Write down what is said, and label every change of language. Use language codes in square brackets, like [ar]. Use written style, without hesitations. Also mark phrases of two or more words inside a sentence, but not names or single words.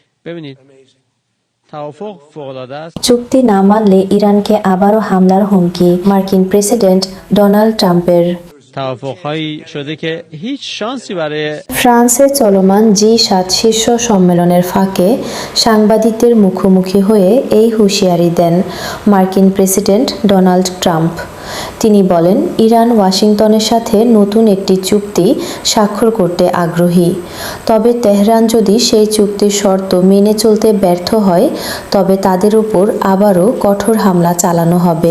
[fa] ببینید توافق فوق‌العاده است. [bn] চুক্তি না মানলে ইরানকে আবারও হামলার হুমকি মার্কিন প্রেসিডেন্ট ডোনাল্ড ট্রাম্পের। [fa] توافق‌هایی شده که هیچ شانسی برای [bn] ফ্রান্সে চলমান জি7 শীর্ষ সম্মেলনের ফাঁকে সাংবাদিকদের মুখোমুখি হয়ে এই হুঁশিয়ারি দেন মার্কিন প্রেসিডেন্ট ডোনাল্ড ট্রাম্প। তিনি বলেন, ইরান ওয়াশিংটনের সাথে নতুন একটি চুক্তি স্বাক্ষর করতে আগ্রহী, তবে তেহরান যদি সেই চুক্তির শর্ত মেনে চলতে ব্যর্থ হয় তবে তাদের উপর আবারও কঠোর হামলা চালানো হবে।